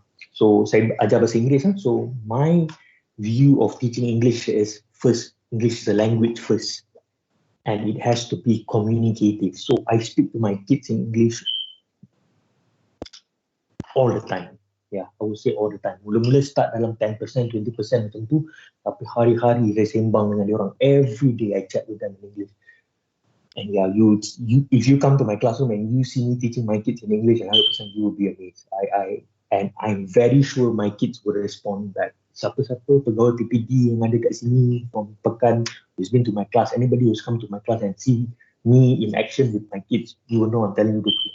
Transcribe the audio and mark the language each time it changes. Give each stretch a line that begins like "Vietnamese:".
English: So
Malay: saya ajar bahasa Inggeris.
English: So my view of teaching English is first, English is a language first. And it has to be communicative. So I speak to my kids in English all the time. Yeah, I would say all the time.
Malay: Mula-mula start dalam 10%, 20% macam tu. Tapi hari-hari saya sembang dengan dia orang.
English: Every day I chat with them in English. And yeah, if you come to my classroom and you see me teaching my kids in English, 100% you will be amazed. And I'm very sure my kids will respond back.
Malay: Siapa-siapa pegawai PPD yang ada kat sini
English: from Pekan who's been to my class, anybody who's come to my class and see me in action with my kids, you will know I'm telling you the truth.